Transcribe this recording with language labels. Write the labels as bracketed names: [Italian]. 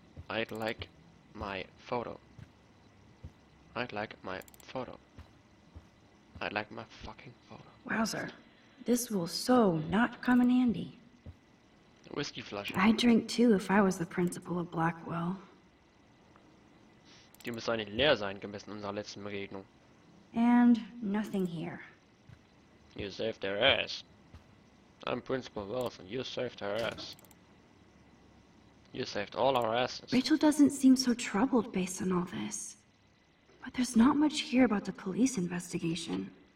[English] I'd like my photo. I'd like my photo. I'd like my fucking photo. Wowzer. This will so not come in handy. [German] Whiskyflasche. [English] I'd drink too if I was the principal of Blackwell. [German] Die muss eigentlich leer sein, gemessen unserer letzten Begegnung. [English] And nothing here. You saved their ass. I'm Principal Wells and you saved her ass. You saved all our asses. Rachel doesn't seem so troubled based on all this. But there's not much here about the police investigation.